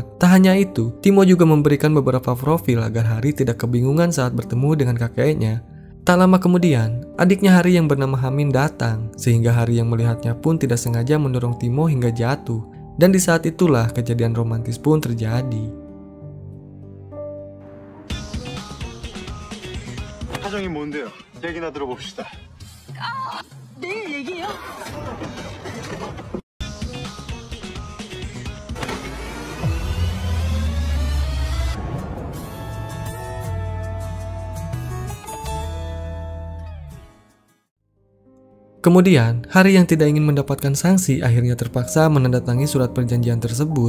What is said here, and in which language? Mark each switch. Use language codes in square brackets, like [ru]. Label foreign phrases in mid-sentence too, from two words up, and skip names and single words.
[id] Tak hanya itu, Timo juga memberikan beberapa profil agar Hari tidak kebingungan saat bertemu dengan kakeknya. Tak lama kemudian, adiknya Hari yang bernama Hamin datang, sehingga Hari yang melihatnya pun tidak sengaja mendorong Timo hingga jatuh. Dan di saat itulah kejadian romantis pun terjadi. [ko] 사정이 뭔 뭔데요? 얘기나 들어봅시다. 내일 얘기해요. [id] Kemudian, Hari yang tidak ingin mendapatkan sanksi akhirnya terpaksa menandatangani surat perjanjian tersebut.